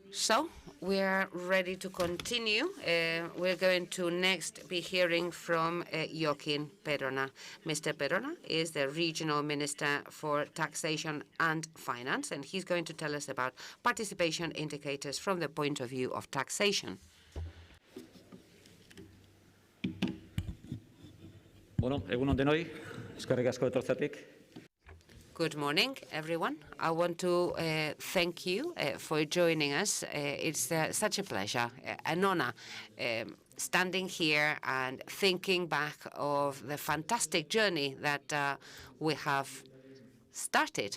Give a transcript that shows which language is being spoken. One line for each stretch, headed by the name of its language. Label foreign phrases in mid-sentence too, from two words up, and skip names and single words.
English: So we're ready to continue. We're going to next be hearing from Joaquín Perona. Mr. Perona is the Regional Minister for Taxation and Finance, and he's going to tell us about participation indicators from the point of view of taxation.
Basque: Bueno, egunon denoi, eskerrik asko etortzatik.
English: Good morning, everyone. I want to thank you for joining us. It's such a pleasure, an honor, standing here and thinking back of the fantastic journey that we have started.